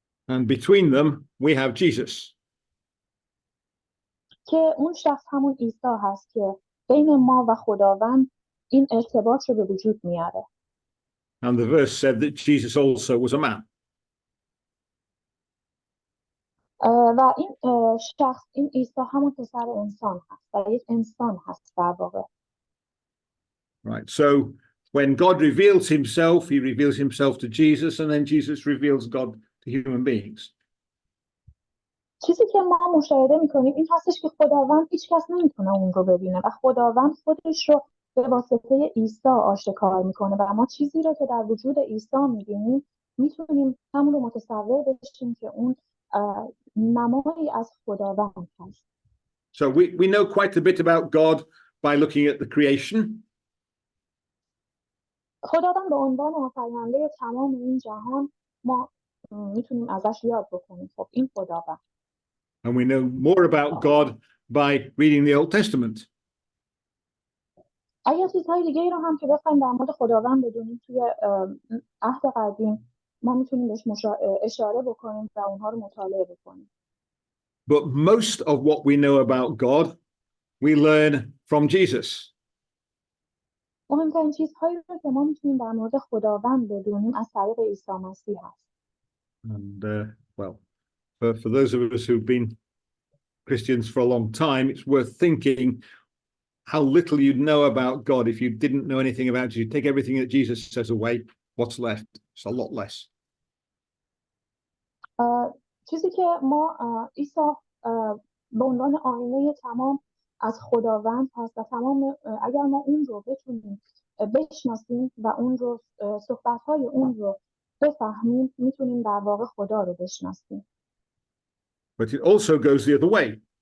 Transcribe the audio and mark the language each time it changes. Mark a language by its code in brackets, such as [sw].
[en] And between them we have Jesus. [fa] که اون شخص همون عیسی هست که بین ما و خداوند این ارتباط رو به وجود میاره. [en] And the verse said that Jesus also was a man. [fa] و این شخص این عیسی همون پسر انسان هست و یک انسان هست در واقع. [en] Right, so when God reveals himself, he reveals himself to Jesus, and then Jesus reveals God to human beings. [fa] چیزی که ما مشاهده میکنیم این هستش که خداوند هیچ کس نمیتونه اون رو ببینه و خداوند خودش رو به واسطه عیسی آشکار میکنه و ما چیزی رو که در وجود عیسی میبینیم میتونیم همون رو متصور بشیم که اون نمایی از خداوند هست. [en] So we know quite a bit about God by looking at the creation. [fa] خداوند به عنوان آفریننده تمام این جهان ما میتونیم ازش یاد بکنیم. خب این خداوند. [en] And we know more about God by reading the Old Testament. [fa] اگر چیزهای دیگه ای رو هم که بخوایم در مورد خداوند بدونیم توی عهد قدیم ما میتونیم بهش اشاره بکنیم و اونها رو مطالعه بکنیم. [en] But most of what we know about God we learn from Jesus. [fa] مهمترین چیزهایی رو که ما میتونیم در مورد خداوند بدونیم از طریق عیسی مسیح هست. [en] And well, for those of us who've been Christians for a long time, it's worth thinking how little you'd know about God if you didn't know anything about Jesus. You take everything that Jesus says away, what's left? It's a lot less. [fa] چیزی که ما عیسی به عنوان آینه تمام از خداوند هست و تمام اگر ما اون رو بتونیم بشناسیم و اون رو صحبت‌های اون رو بفهمیم میتونیم در واقع خدا رو بشناسیم. [en] But it also goes the other way.